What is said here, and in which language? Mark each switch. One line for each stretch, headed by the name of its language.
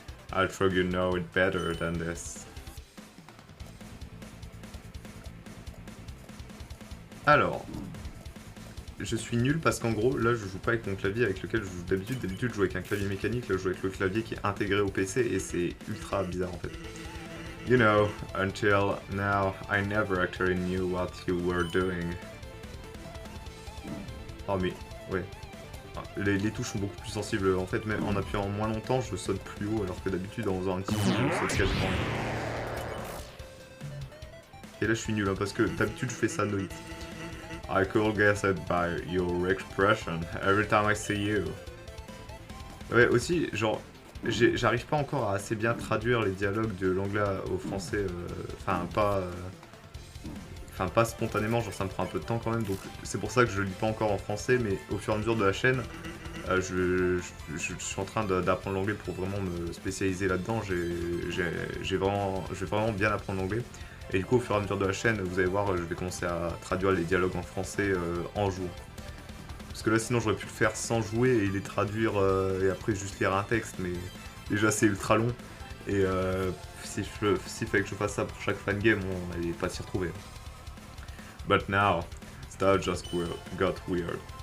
English: I think you know it better than this.
French: Alors, je suis nul parce qu'en gros, là, je joue pas avec mon clavier avec lequel je joue d'habitude. D'habitude, je joue avec un clavier mécanique, là, je joue avec le clavier qui est intégré au PC et c'est ultra bizarre en fait.
English: You know, until now, I never actually knew what you were doing.
French: Oh mais, ouais. Les touches sont beaucoup plus sensibles. En fait, même en appuyant moins longtemps, je saute plus haut, alors que d'habitude, en faisant un petit coup, je saute quasiment. Et là, je suis nul, hein, parce que d'habitude, je fais ça no hit.
English: I could guess it by your expression every time I see you.
French: Ouais, aussi, genre, j'arrive pas encore à assez bien traduire les dialogues de l'anglais au français, enfin, pas spontanément, genre ça me prend un peu de temps quand même, donc c'est pour ça que je lis pas encore en français, mais au fur et à mesure de la chaîne, je suis en train d'apprendre l'anglais pour vraiment me spécialiser là-dedans. Je vais vraiment bien apprendre l'anglais. Et du coup, au fur et à mesure de la chaîne, vous allez voir, je vais commencer à traduire les dialogues en français en jouant. Parce que là, sinon, j'aurais pu le faire sans jouer et les traduire et après juste lire un texte, mais déjà, c'est ultra long. Et s'il fallait que je fasse ça pour chaque fangame, on n'allait pas s'y retrouver.
English: But now, stuff just got weird.